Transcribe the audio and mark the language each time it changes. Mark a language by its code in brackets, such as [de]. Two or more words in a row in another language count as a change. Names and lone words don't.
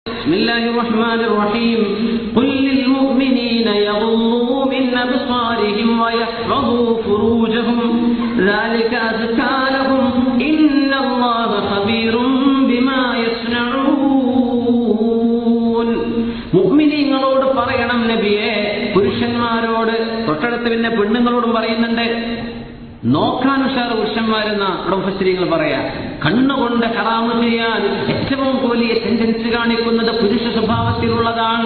[ar] بسم الله الرحمن الرحيم قل للمؤمنين يغضوا من أبصارهم ويحفظوا فروجهم ذلك أزكى لهم إن الله خبير بما يصنعون [ml] മുഅ്മിനീങ്ങളോട് പറയണം നബിയേ, പുരുഷന്മാരോട് തൊട്ടടുത്ത് പിന്നെ പെണ്ണുങ്ങളോടും പറയുന്നുണ്ട്. നോക്കാൻ ഉഷാർ പുരുഷന്മാരെന്ന മുഫസ്സിരീങ്ങൾ പറയാ. കണ്ണുകൊണ്ട് ഹറാമ് ചെയ്യാൻ ഏറ്റവും വലിയ ടെൻഡൻസി കാണിക്കുന്നത് പുരുഷ സ്വഭാവത്തിലുള്ളതാണ്.